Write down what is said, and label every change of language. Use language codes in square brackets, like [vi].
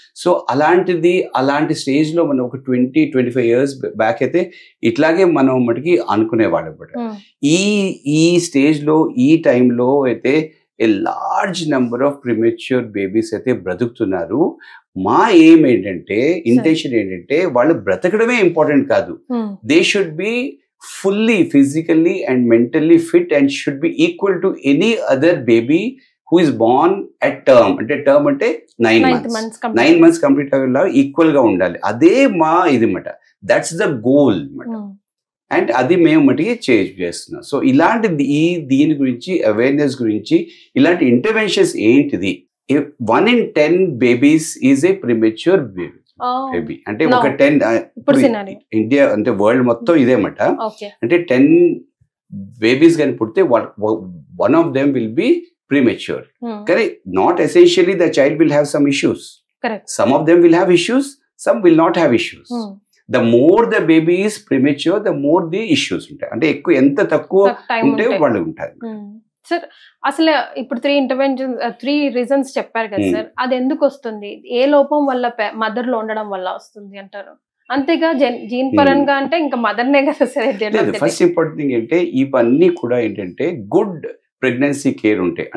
[te] So అలాంటి stage లో మనం ఒక 20-25 years బ్యాక్ అయితే ఇట్లాగే మనం మటుకి అనుకునేవాళ్ళం. ఈ స్టేజ్ లో ఈ టైంలో అయితే [en] a large number of premature babies [te] అయితే బ్రతుకుతున్నారు. మా ఎయిమ్ ఏంటంటే, ఇంటెన్షన్ ఏంటంటే వాళ్ళు బ్రతకడమే ఇంపార్టెంట్ కాదు, [en] They should be fully physically and mentally fit and should be equal to any other baby who is born at term. [te] అంటే టర్మ్ అంటే 9 months 9 months complete అయ్యేలా ఈక్వల్ గా ఉండాలి. అదే మా ఇది మాట, [en] that's the goal [te] మాట. అండ్ అది మేము మటుకి చేస్తున్నాం. సో ఇలాంటి దీని గురించి అవేర్నెస్ గురించి ఇలాంటి ఇంటర్వెన్షన్స్ ఏంటిది, [en] 1 in 10 babies is a premature baby. [te] అంటే ఒక 10 ఇండియా అంటే వరల్డ్ మొత్తం ఇదేమాట. [en] అంటే 10 babies [te] కానీ పుడితే [en] 1 of them will be premature. Correct? Not essentially the child will have some issues. Correct. Some of them will have issues, some will not have issues. The more the baby is premature, the more the issues ఉంటాయి. [te] అంటే ఎక్కువ ఎంత తక్కువ ఉంటే వాళ్ళు ఉంటారు. Sir అసలు ఇప్పుడు 3 రీజన్స్ చెప్పారు కదా సార్, అది ఎందుకు వస్తుంది, ఏ లోపం వల్ల మదర్ లో ఉండడం వల్ల వస్తుంది అంటారు? అంతేగా జీన్ పరంగా అంటే ఇంకా మదర్నే కదా సార్. ఫస్ట్ ఇంపార్టెంట్ థింగ్ అంటే ఇవన్నీ కూడా ఏంటంటే గుడ్ ప్రెగ్నెన్సీ కేర్ ఉంటాయి.